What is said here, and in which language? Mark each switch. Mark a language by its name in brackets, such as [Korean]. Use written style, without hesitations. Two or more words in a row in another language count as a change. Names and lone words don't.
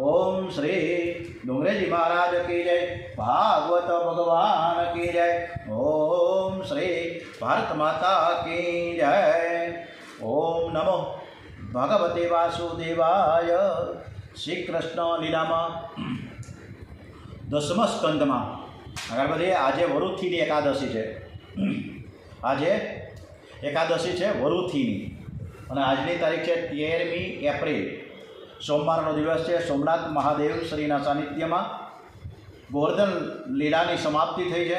[Hindi] ओम श्री डोंगरेजी महाराज की जय। भागवत भगवान की जय। ओम श्री भारत माता की जय। [Sanskrit] ओम नमो भगवते वासुदेवाय। [Hindi] श्री कृष्ण लीला में [Gujarati] 10મા સ્કંદમાં આગળ વધીએ। આજે વરુથીની એકાદશી છે। આજે એકાદશી છે વરુથીની અને આજની તારીખ છે 13મી એપ્રિલ, સોમવારનો દિવસ છે। સોમનાથ મહાદેવ શ્રીના સાનિધ્યમાં ગોવર્ધન લીલાની સમાપ્તિ થઈ છે।